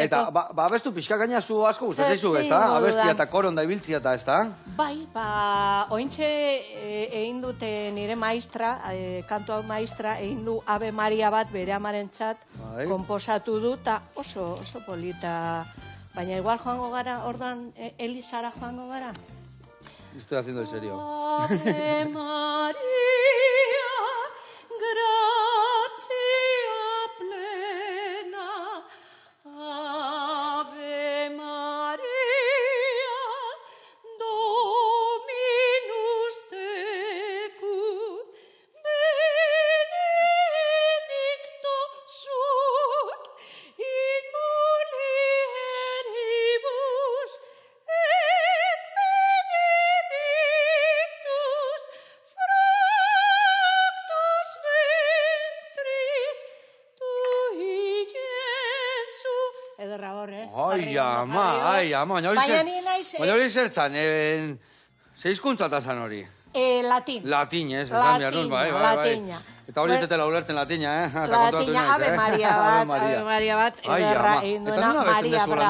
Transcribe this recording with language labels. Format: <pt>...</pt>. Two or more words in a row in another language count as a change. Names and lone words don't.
<eu>Eta, abestu pixka gaina zu asko guztatzen zaizu, ez da? Abestia eta koronda ibiltzia eta, ez da? Bai, ointxe egin dute nire maistra, kantua maistra, egin du Ave Maria bat bere amarentzat konposatu du, eta oso polita. Baina igual joango gara, ordan Elizara joango gara.</eu> <es>Estoy haciendo en serio.</es> <la>Ave Maria, gratia plena, Ave Maria, Dominus tecum, benedicto sunt in mulieribus, et benedictus fructus ventris tui, Iesu.</la> <eu>Ederra hor, Ai, ama, baina hori zertzan, zeizkuntzata hori. Latin. Latin, ez, esan behar nun, bai. Latina. Eta hori ez detela ulertzen latina, Latina, Ave Maria bat, ederra egin duena, Maria Bravo.</eu>